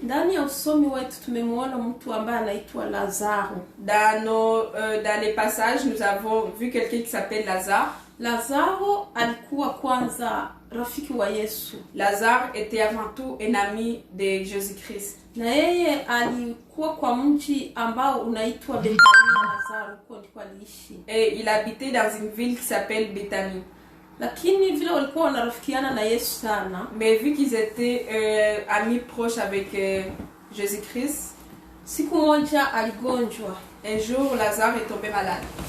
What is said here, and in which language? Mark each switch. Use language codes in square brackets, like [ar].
[sw] Ndani ya usomi wetu tumemwona mtu ambaye anaitwa Lazaro. [fr] Dans les passages, nous avons vu quelqu'un qui s'appelle Lazare. [sw] Lazaro alikuwa kwanza rafiki wa Yesu. [fr] Lazare était avant tout un ami de Jésus-Christ. [sw] Na yeye alikuwa kwa mji ambao unaitwa Bethania. Lazaro huko ndiko aliishi. [fr] Et il habitait dans une ville qui s'appelle Bethanie. [sw] Lakini vile walikuwa wanarafikiana na Yesu sana, [fr] Mais vu qu'ils étaient amis proches avec Jésus-Christ, [sw] siku moja aligonjwa. [fr] un jour Lazare est tombé malade.